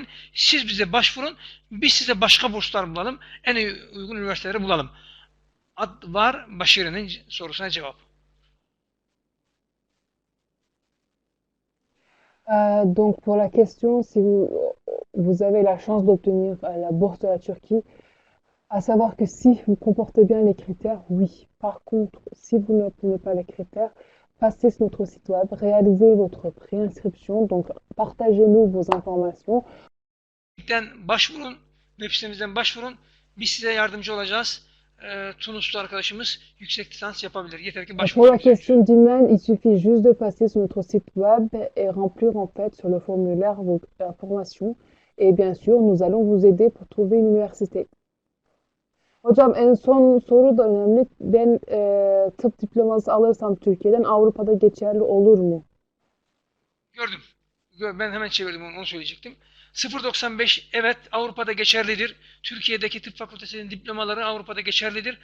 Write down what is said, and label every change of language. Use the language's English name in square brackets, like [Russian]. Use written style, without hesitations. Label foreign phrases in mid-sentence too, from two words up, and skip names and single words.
[Turkish] Siz bize başvurun, biz size başka burslar bulalım. En uygun üniversiteleri bulalım. Var Başarı'nın sorusuna cevap. [French] Donc pour la question, si vous avez la chance d'obtenir la bourse de la Turquie, à savoir que si vous comportez bien les critères, oui. Par contre, si vous n'obtenez pas les critères, passez sur notre site web, réalisez votre préinscription, donc partagez-nous vos informations. [Turkish] Başvurun, web sitemizden başvurun. Biz size yardımcı olacağız. Tunuslu arkadaşımız yüksek lisans yapabilir. Yeter ki [French] Pour la [Turkish] başvurun. [French] question d'Iman, il suffit juste de passer sur notre site web et remplir en fait sur le formulaire vos informations. Et bien sûr, nous allons vous aider pour trouver une université. [Turkish] Hocam en son soru da önemli. Ben tıp diploması alırsam Türkiye'den Avrupa'da geçerli olur mu? Gördüm. Ben hemen çevirdim onu söyleyecektim. 0.95 evet Avrupa'da geçerlidir. Türkiye'deki tıp fakültesinin diplomaları Avrupa'da geçerlidir.